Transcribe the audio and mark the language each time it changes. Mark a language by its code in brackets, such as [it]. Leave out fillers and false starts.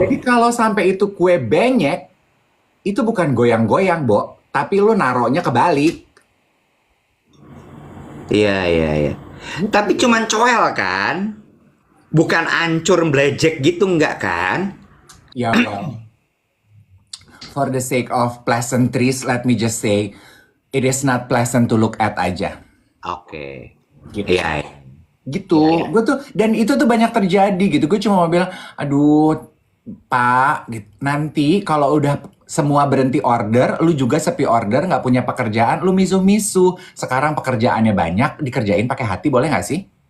[id] Jadi kalau sampai itu kue benyek, itu bukan goyang-goyang, Bo. Tapi lu naruhnya kebalik. Iya, iya, iya. Tapi cuman coel kan? Bukan ancur blejek gitu enggak kan? Ya, well. [en] For the sake of pleasantries, let me just say, it is not pleasant to look at aja. Oke. [id] Gitu. Iya, iya. Gitu. Iya, iya. Gue tuh, dan itu tuh banyak terjadi gitu. Gue cuma mau bilang, aduh, Pak, gitu. Nanti kalau udah semua berhenti order, lu juga sepi order, nggak punya pekerjaan, lu misu-misu. Sekarang pekerjaannya banyak, dikerjain pakai hati, boleh nggak sih?